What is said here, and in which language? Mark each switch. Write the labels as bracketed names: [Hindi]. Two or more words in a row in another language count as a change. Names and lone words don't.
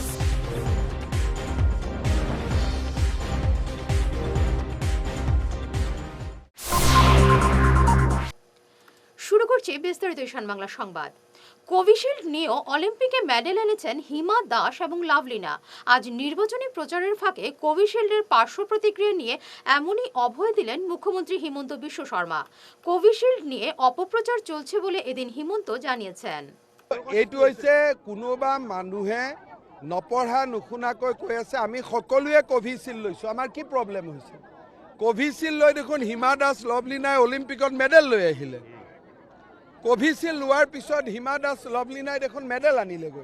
[Bangla] শুরু করছি বিস্তারিত ঈশান বাংলা সংবাদ। কোভিশিল্ড নিয়েও অলিম্পিকে মেডেল এনেছেন হিমা দাস এবং লাভলিনা। আজ নির্বাচনী প্রচারের ফাঁকে কোভিশিল্ডের পার্শ্ব প্রতিক্রিয়া নিয়ে এমনই অভয় দিলেন মুখ্যমন্ত্রী হিমন্ত বিশ্ব শর্মা। কোভিশিল্ড নিয়ে অপপ্রচার চলছে বলে এদিন হিমন্ত জানিয়েছেন। [Assamese] এইটো হৈছে কোনোবা মানুহে নপঢ়া নুশুনাকৈ কৈ আছে আমি সকলোৱে কোভিশিল্ড লৈছোঁ। আমাৰ কি প্ৰব্লেম হৈছে? কোভিশিল্ড লৈ দেখোন হিমা দাস লাভলিনাই অলিম্পিকত মেডেল লৈ আহিলে। কোভিশিল্ড লোৱাৰ পিছত হিমা দাস লাভলিনাই দেখোন মেডেল আনিলেগৈ।